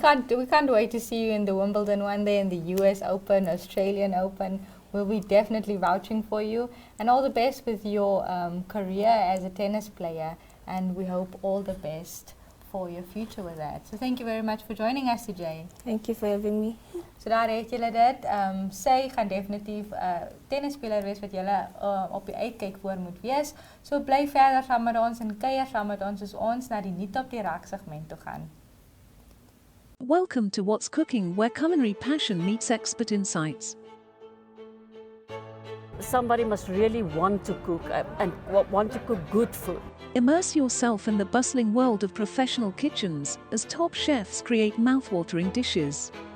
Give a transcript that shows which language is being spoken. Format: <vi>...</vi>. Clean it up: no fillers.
<en>We can't wait to see you in the Wimbledon one day, in the US Open, Australian Open. We'll be definitely vouching for you, and all the best with your career as a tennis player, and we hope all the best for your future with that. So thank you very much for joining us today. Thank you for having me.</en> <af>So daar het julle dit. Sy gaan definitief 'n tennisspeler wees wat julle op die uitkyk voor moet wees. So bly verder saam met ons en kuier saam met ons as ons na die nuut op die rak segment toe gaan.</af> <en>Welcome to What's Cooking, where culinary passion meets expert insights. Somebody must really want to cook and want to cook good food. Immerse yourself in the bustling world of professional kitchens as top chefs create mouthwatering dishes.</en>